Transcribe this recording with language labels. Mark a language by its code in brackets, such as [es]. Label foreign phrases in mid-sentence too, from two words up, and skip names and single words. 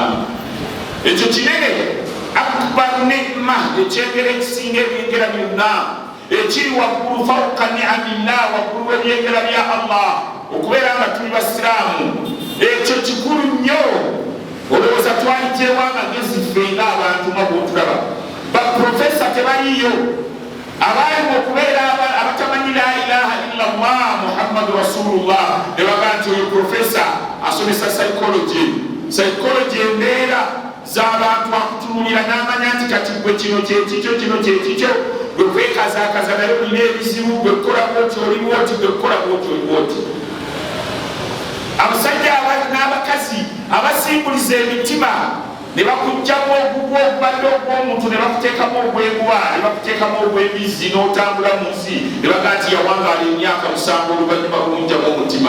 [lg] Ekyo kinene [ar] أكبر نعمة [lg] ekyengera ekisinga ebyengera byonna ekiri waggulu [ar] فوق نعم الله [lg] waggulu w'ebyengera bya Allah okubeera nga tuli basiraamu. Ekyo kikulu nnyo. Olowooza twalijeewo amagezi ffe ng'abantu nga bw'otulaba. Baprofesa tebaliiyo abaalimu okubeera abatamanyi [ar] لا إله إلا الله محمد رسول الله [lg] ne baga nti oyo profesa asomesa psychology embeera z'abantu akutunulira n'amanya nti kati gwe kino kyekikyo kino kyekikyo gwe kwekazaakaza naye olina ebizibu gwe kukola bwoti oli bwoti gwe kukola bwoti oli bwoti. Abasajja n'abakazi abasimbuliza emitima ne bakugjamu ogugwo ogubadde ogw'omuntu ne bakuteekamu ogw'egwa ne bakuteekamu ogw'embizi n'otambula mu nsi ne baga nti yawangaala emyaka 7 oluvannyuma lw'omunjamu omutima.